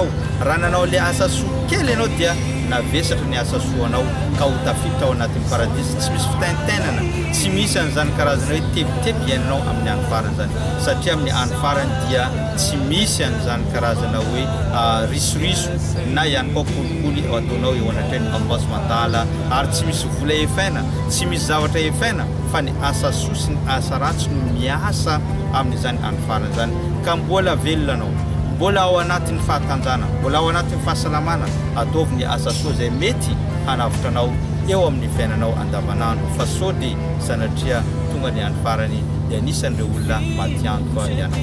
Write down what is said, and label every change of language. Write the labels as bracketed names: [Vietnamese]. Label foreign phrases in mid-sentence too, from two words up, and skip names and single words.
[Malagasy] Raha nanao le asa soa kely ianao dia navesatra ny asa soanao ka ho tafiditra ao anatin'ny paradisa. Tsy misy fitaintainana, tsy misy an'izany karazana hoe tebotebo iainanao amin'ny any farany zany, satria amin'ny any farany dia tsy misy an'izany karazana hoe risoriso na ihany koa kolikoly ataonao eo anatrany [Arabic] الله سبحانه وتعالى, [Malagasy] ary tsy misy vola efaina, tsy misy zavatra efaina, fa ny asa soa sy ny asa ratsy no miasa amin'izany any farany zany. Ka mbola velona anao, mbola ao anatin'ny fahatanjana, mbola ao anatin'ny fahasalamana, ataovy ny asa soa zay mety hanavitra anao eo amin'ny fiainanao andavanandro, fa so dia sanatria tonga ny any farany dia anisan'ireo olona matiantoka ianao.